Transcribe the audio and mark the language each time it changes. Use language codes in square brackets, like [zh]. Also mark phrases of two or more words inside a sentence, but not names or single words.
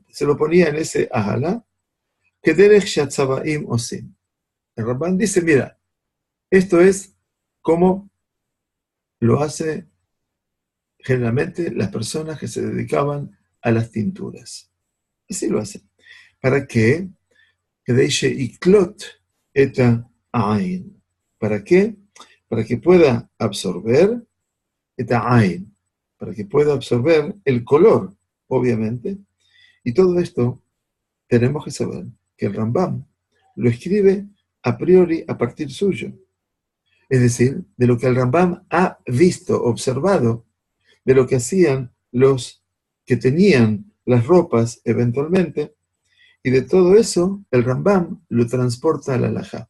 [es] Se lo ponía en ese ajalá, que [he] דרך שהצבעים עושים. [es] El Rambam dice, mira, esto es como lo hace generalmente las personas que se dedicaban a las tinturas. Así lo hacen. ¿Para qué? [he] כדי שיקלוט את העין. [es] ¿Para qué? Para que pueda absorber [he] את העין, [es] para que pueda absorber el color, obviamente. Y todo esto tenemos que saber que el Rambam lo escribe a priori a partir suyo. Es decir, de lo que el Rambam ha visto, observado, de lo que hacían los que tenían las ropas eventualmente, y de todo eso el Rambam lo transporta a la halajá.